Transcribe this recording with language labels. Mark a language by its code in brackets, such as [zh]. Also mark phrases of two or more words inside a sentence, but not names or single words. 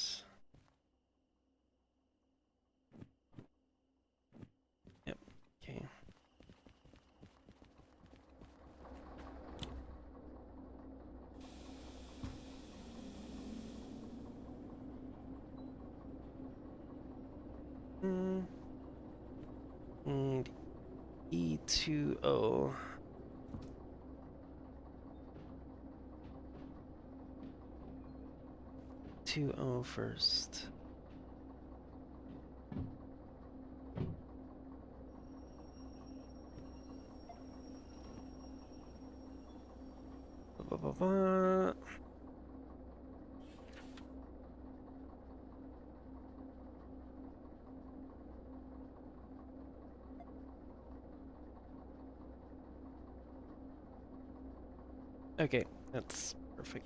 [en] Yep, okay. And E2O. E2O first. Ba, ba, ba. Okay, that's perfect.